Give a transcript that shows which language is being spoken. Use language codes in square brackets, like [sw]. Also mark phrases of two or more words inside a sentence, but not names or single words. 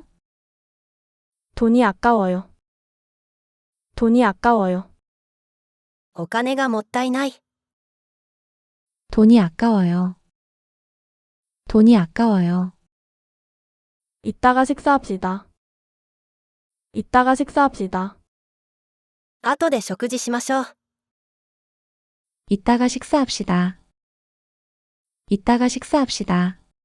[ko] 돈이 아까워요. 돈이 아까워요. [ja] お金がもったいない。 [ko] 돈이 아까워요. 돈이 아까워요. 이따가 식사합시다. 이따가 식사합시다. [ja] 後で食事しましょう。 [ko] 이따가 식사합시다. 이따가 식사합시다.